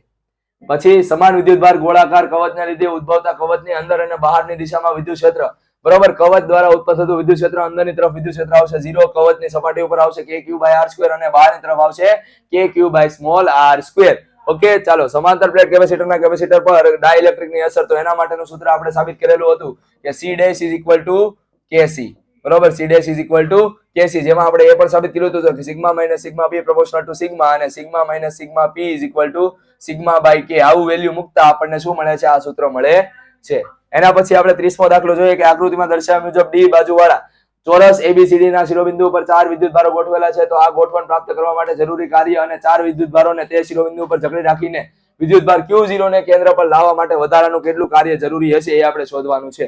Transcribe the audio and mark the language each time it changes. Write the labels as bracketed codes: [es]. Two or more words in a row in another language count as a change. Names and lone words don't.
[gu] પછી સમાન વિદ્યુતભાર ગોળાકાર કવચના લીધે ઉદ્ભવતા કવચની અંદર અને બહારની દિશામાં વિદ્યુત ક્ષેત્ર. બરોબર. કવચ દ્વારા ઉત્પન્ન થતું વિદ્યુત ક્ષેત્ર, અંદરની તરફ વિદ્યુત ક્ષેત્ર આવશે 0, કવચની સપાટી ઉપર આવશે kq/r² અને બહારની તરફ આવશે kq/r². ઓકે, ચાલો, સમાંતર પ્લેટ કેપેસિટરના કેપેસિટર પર ડાઇલેક્ટ્રિકની અસર. તો એના માટેનું સૂત્ર આપણે સાબિત કરેલું હતું કે [en] C' is equal to Kc. [gu] બરોબર. [en] C' is equal to Kc, [gu] જેમાં આપણે એ પણ સાબિત કર્યું હતું કે [en] sigma minus sigma p proportional to [gu] સિગ્મા અને [en] sigma minus sigma p is equal to sigma by [gu] k. આવું વેલ્યુ મૂકતા આપણને શું મળે છે? આ સૂત્ર મળે છે. એના પછી આપણે 30મો દાખલો જોઈએ કે આકૃતિમાં દર્શાવ્યા મુજબ D બાજુવાળા ચોરસ એબીસીડી ના શિરોબિંદુ પર 4 વિદ્યુત ભારો ગોઠવેલા છે તો આ ગોઠવણ પ્રાપ્ત કરવા માટે જરૂરી કાર્ય અને 4 વિદ્યુત ભારોને તે શિરોબિંદુ પર જકડી રાખીને વિદ્યુત ભાર Q0 ને કેન્દ્ર પર લાવવા માટે વધારાનું કેટલું કાર્ય જરૂરી હશે એ આપણે શોધવાનું છે.